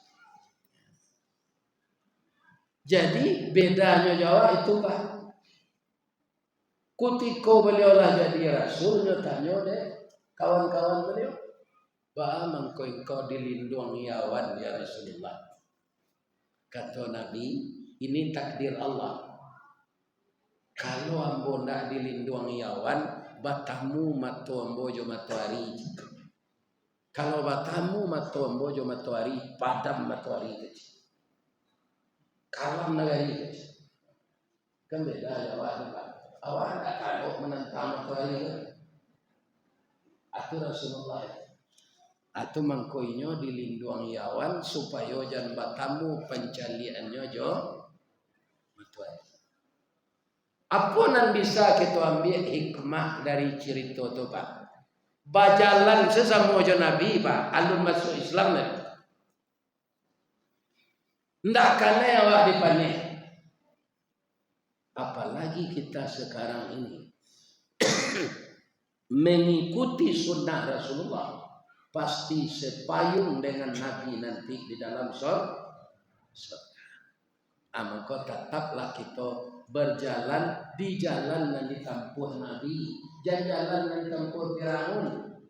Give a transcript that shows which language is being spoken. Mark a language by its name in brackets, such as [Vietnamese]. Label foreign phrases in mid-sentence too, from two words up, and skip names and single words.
[Indonesian] Jadi bedanya Jawa itu Pak. [Minangkabau] Kutiko beliau lah jadi rasulnya tanya deh kawan-kawan beliau. Bah mangko engkau dilindungi awan ya Rasulullah. [Indonesian] Kata Nabi, ini takdir Allah. [Minangkabau] Kalau ambo ndak dilindungi awan, batamu mato ambo jo matahari. Kalau batamu mato ambo jo matahari, padam matahari kecil. [Indonesian] Kalam negari kecil. Kan beda ya Pak. [Minangkabau] Awak tak kalau menentang matahari kan? Atau Rasulullah atau mangkoinyo dilindungi awan supaya jangan batamu pencaliannya jo matahari. Apa nan bisa kita ambil hikmah dari cerita itu Pak? Bajalan sesama jo Nabi Pak, alun masuk Islam ni. Ndak kena awak dipanih. [Indonesian] Apalagi kita sekarang ini mengikuti sunnah Rasulullah, pasti sepayung dengan Nabi nanti di dalam surga. Maka tetaplah kita berjalan di jalan yang ditempuh Nabi, jangan jalan yang ditempuh Firaun.